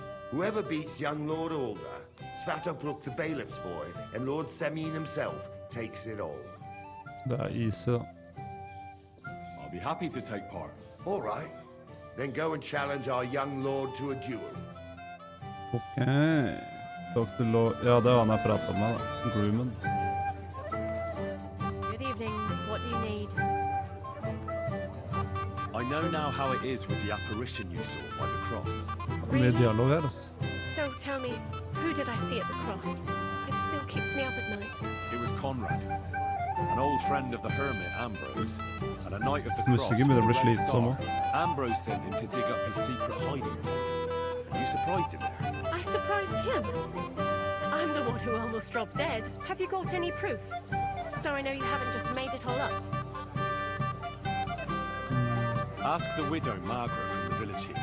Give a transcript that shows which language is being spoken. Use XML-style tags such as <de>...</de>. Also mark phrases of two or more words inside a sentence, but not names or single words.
<en>Whoever beats young Lord Alder, Svatopluk the bailiff's boy, and Lord Semin himself takes it all.</en> <no>Det er easy, da.</no> <en>I'll be happy to take part. All right. Then go and challenge our young lord to a duel. Ok. Dr. Law...</en> <no>Ja, det var han jeg pratet med, da. Groomen.</no> <en>Good evening. What do you need? I know now how it is with the apparition you saw by the cross.</en> <no>Mye dialog her, ass.</no> <en>So tell me, who did I see at the cross? It still keeps me up at night. It was Conrad, an old friend of the hermit Ambrose, and a knight of the cross.</en> <no>Musikken begynner å bli</no> <en>with the Red</en> <no>slitsom</no> <en>Star.</en> <no>også.</no> <en>Ambrose sent him to dig up his secret hiding place. You surprised him there. I surprised him. I'm the one who almost dropped dead. Have you got any proof? So I know you haven't just made it all up. Ask the widow Margaret from the village here.</en>